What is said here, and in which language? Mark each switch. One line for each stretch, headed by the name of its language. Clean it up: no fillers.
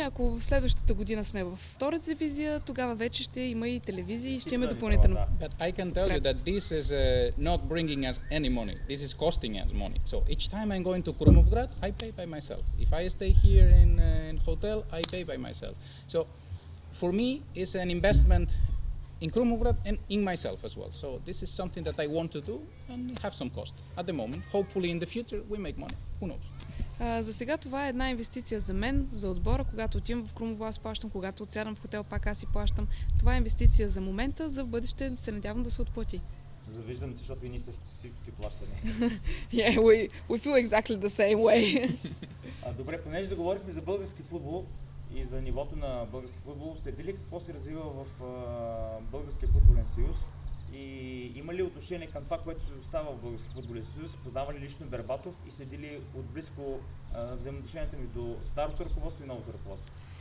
Bulgarian: Ако в следващата година сме във втората дивизия, тогава вече ще има и телевизии и ще имаме допълнително.
English: But I can tell you that this is not bringing us any money. This is costing us money. So each time I'm going to Krumovgrad, I pay by myself. If I stay here in hotel, I pay by myself. So for me, it's an investment in Krumovgrad and in myself as well. So this is something that I want to do and have some cost at the moment. Hopefully in the future we make money. Who knows?
Bulgarian: За сега това е една инвестиция за мен, за отбора. Когато отивам в Крумово, аз плащам. Когато отсядам в хотел, пак аз си плащам. Това е инвестиция за момента, за в бъдеще се надявам да се отплати. Завиждам ти, защото и ние също всичко си плащаме.
English: Yeah, we feel exactly the same way.
Bulgarian: Добре, понеже да говорихме за български футбол и за нивото на български футбол, следи ли какво се развива в Българския футболен съюз и има ли отношение към това, което се става в Българския футболен съюз? Познава ли лично Бербатов и следи ли отблизко взаимоотношенията между старото ръководство и новото ръководство?